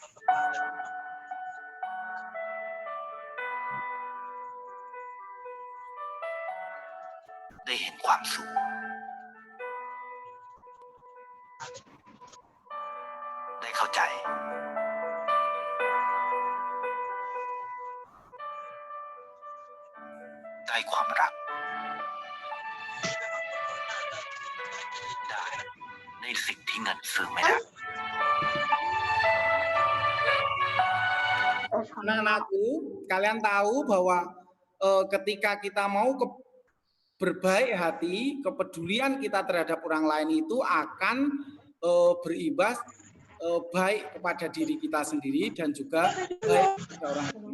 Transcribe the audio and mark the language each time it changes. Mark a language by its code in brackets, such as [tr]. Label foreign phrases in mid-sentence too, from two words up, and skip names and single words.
[th] ได้เห็นความสุข ได้เข้าใจ ได้ความรัก ได้ในสิ่งที่เงินซื้อไม่ได้ [id] Anak-anakku, kalian tahu bahwa ketika kita mau berbaik hati, kepedulian kita terhadap orang lain itu akan berimbas baik kepada diri kita sendiri dan juga baik kepada orang lain.